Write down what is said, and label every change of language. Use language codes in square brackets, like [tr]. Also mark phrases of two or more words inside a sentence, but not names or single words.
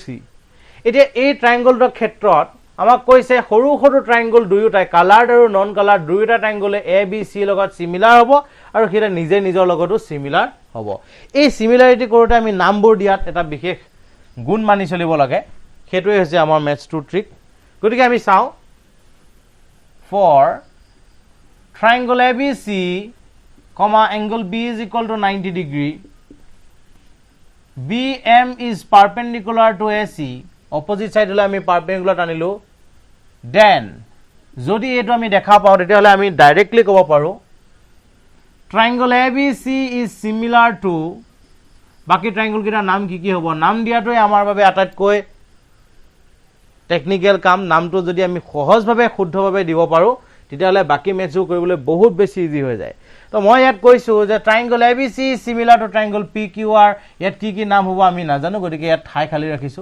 [as] এতিয়া এই ট্ৰাইংগলটোৰ ক্ষেত্ৰত আমাক কৈছে সৰু সৰু ট্ৰাইংগল দুয়োটাই কালাৰ্ড আৰু [en] non coloured [as] দুয়োটা ট্ৰাইংগলে ABC লগত সিমিলাৰ হ'ব আৰু সেটা নিজে নিজৰ লগতো সিমিলাৰ হ'ব। এই সিমিলাৰিটি কৰোঁতে আমি নামবোৰ দিয়াত এটা বিশেষ গুণ মানি চলিব লাগে, সেইটোৱে হৈছে আমাৰ মেথছটোৰ ট্ৰিক। গতিকে আমি চাওঁ, [en] ফৰ triangle ABC, angle B is equal to 90 degree, BM is perpendicular to AC, opposite side [as] হলে আমি perpendicular টানিলো, then যদি এটো আমি দেখা পাও তেতিয়াহলে আমি ডাইৰেক্টলি ক'ব পাৰো [en] triangle ABC is similar to, [as] বাকি ট্ৰাইংগল কিটা নাম কি কি হ'ব, নাম দিয়াটোই আমাৰ বাবে আটাইতকৈ টেকনিক্যাল কাম। নামটো যদি আমি সহজভাৱে শুদ্ধভাৱে দিব পাৰো তেতিয়াহলে বাকি মেথছও কৰিবলৈ বহুত বেছি ইজি হৈ যায়। তো মই ইয়াত কৈছো যে [en] triangle ABC similar to triangle PQR, [as] ইয়াত কি কি নাম হ'ব আমি নাজানো, গতিকে ইয়াত ঠাই খালি ৰাখিছো।